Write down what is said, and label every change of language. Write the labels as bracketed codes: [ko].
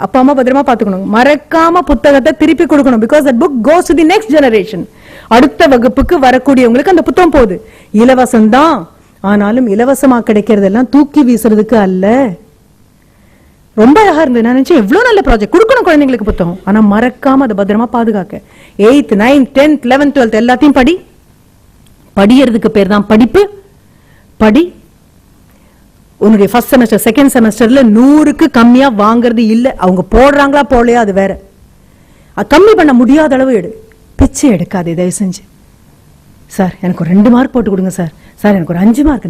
[ta] அப்பா அம்மா பத்திரமா பாத்துக்கணும். மறக்காம புத்தகத்தை திருப்பி கொடுக்கணும். [en] Because that book goes to the next generation. [ta] அடுத்த வகுப்புக்கு வரக்கூடியவங்களுக்கு அந்த புத்தகம் போகுது. இலவசம் தான், ஆனாலும் இலவசமா கிடைக்கிறதெல்லாம் தூக்கி வீசுறதுக்கு அல்ல. ரொம்ப அழகா இருந்தது. நான் நினைச்சேன் எவ்வளவு நல்ல ப்ராஜெக்ட், கொடுக்கணும் குழந்தைங்களுக்கு புத்தகம், ஆனா மறக்காம அதை பத்திரமா பாதுகாக்க. 8th 9th 10th 11th 12th எல்லாத்தையும் படி. படிக்கிறதுக்கு பேர் தான் படிப்பு. படி. உன்னுடைய ஃபர்ஸ்ட் செமஸ்டர் செகண்ட் செமஸ்டர்ல 100க்கு கம்மியா வாங்குறது இல்ல. அவங்க போடுறாங்களா போடலையா அது வேற. கம்மி பண்ண முடியாத அளவு எடு. பிச்சை எடுக்காதே தயவு செஞ்சு. சார் எனக்கு ஒரு 2 மார்க் போட்டு கொடுங்க சார். சார் எனக்கு ஒரு 5 மார்க்.